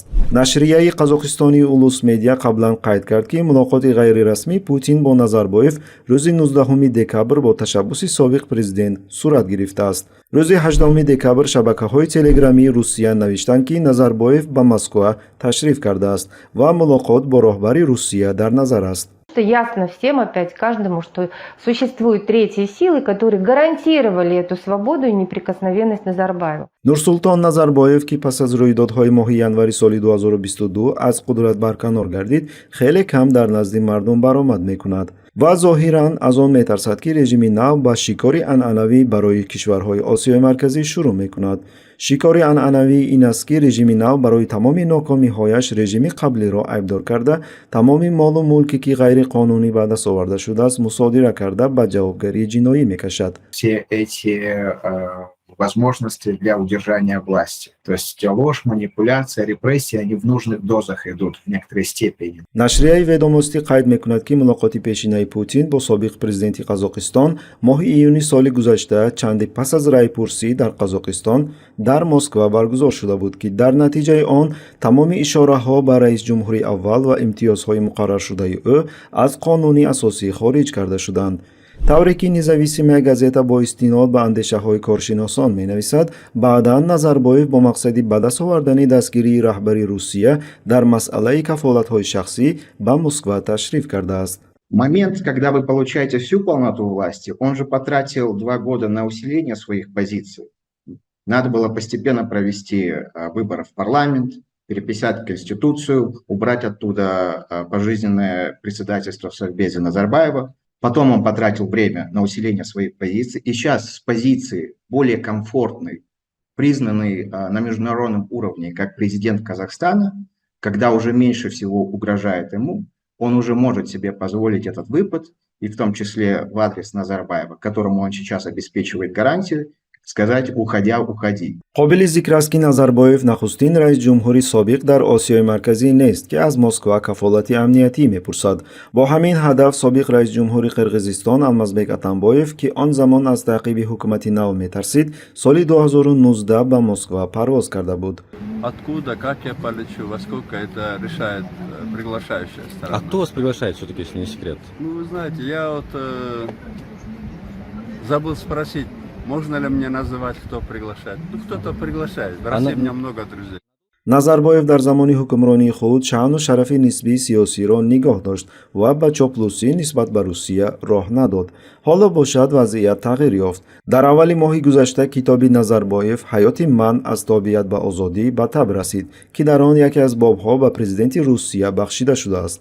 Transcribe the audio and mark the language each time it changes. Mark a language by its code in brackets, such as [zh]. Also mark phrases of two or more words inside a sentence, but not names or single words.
[fa] نشریه قزاقستانی اولوس مدیا قبلا قید کرد که ملاقات غیر رسمی پوتین با نظربایف روز 19 دکبر با تشبث سابق پرزیدنت صورت گرفته است. روز 18 دکبر شبکه‌های تلگرامی روسیه نوشتند که نظربایف به مسکو تشریف کرده است و ملاقات با رهبر روسیه در نظر است. [ru] Ясно всем, опять каждому, что существуют третьи силы, которые гарантировали эту свободу и неприкосновенность Назарбаева. [fa] نورسولتان نظربایف که پس از رویدادهای ماه ینوری سال 2022 از قدرت برکنار گردید، خیلی کم در نزد مردم برآمد می‌کند و ظاهراً از آن می‌ترسد که رژیم نو با شکاری عنعنوی برای کشورهای آسیای مرکزی شروع می‌کند. شکاری عنعنوی این است که رژیم نو برای تمام ناکامی‌هایش رژیم قبلی را عیبدار کرده، تمام مال و ملکی که غیر قانونی به دست آورده شده است مصادره کرده به جوابگری جنایی می‌کشد. [ru] возможности для удержания власти. То есть ложь, манипуляция, репрессии, они в нужных дозах идут в некоторой степени. [fa] نشریه ведомости قید می‌کند که ملاقات پیشینه پوتین با سابق پرزیدنت قزاقستان ماه ایونی سال گذشته چندی پس از رای پرسی در قزاقستان در مسکو برگزار شده بود که در نتیجه آن تمام اشاره‌ها به رئیس جمهوری اول و امتیازهای مقرر شده او از قانون اساسی خارج کرده شدند. طوری که نزاویسیمه گازeta با استناد به اندیشه‌های کارشناسان می‌نویسد بعداً نظربایف با مقصد به دست آوردن دستگیری رهبری روسیه در مسئله کفالت‌های شخصی به مسکو تشریف کرده است. [ru] Момент, когда вы получаете всю полноту власти, он же потратил 2 года на усиление своих позиций. Надо было постепенно провести выборы в парламент, переписать Конституцию, убрать оттуда пожизненное председательство в Совбезе Назарбаева. Потом он потратил время на усиление своих позиций. И сейчас с позиции более комфортной, признанной на международном уровне как президент Казахстана, когда уже меньше всего угрожает ему, он уже может себе позволить этот выпад, и в том числе в адрес Назарбаева, которому он сейчас обеспечивает гарантию, сказать «уходя, уходи». [fa] قابل ذکر است که نظربایف نخستین رئیس جمهوری سابق در آسیای مرکزی نیست که از مسکو کفالت امنیتی می‌پرسد. با همین هدف سابق رئیس جمهوری قرقیزستان المازبek اتنبایف که آن زمان از تعقیب حکومت نو می‌ترسید، سال 2019 به مسکو پرواز کرده بود. [ru] Откуда, как я полечу, во сколько это решает приглашающая сторона. А кто вас приглашает все-таки, если не секрет? Ну, вы знаете, я вот забыл спросить, можно ли мне называть, кто приглашает. Ну, кто-то приглашает. В России у меня много друзей. [tg] назарбоев дар замони ҳукмронии худ шаъну шарафи нисбии сиёсиро нигоҳ дошт ва ба чоплусӣ нисбат ба Русия роҳ надод. ҳоло бошад вазъият тағйир ёфт. дар аввали моҳи гузашта китоби Назарбоев «Ҳаёти ман аз тобият ба озодӣ» ба таб расид, ки дар он яке аз бобҳо ба президенти Русия бахшида шудааст.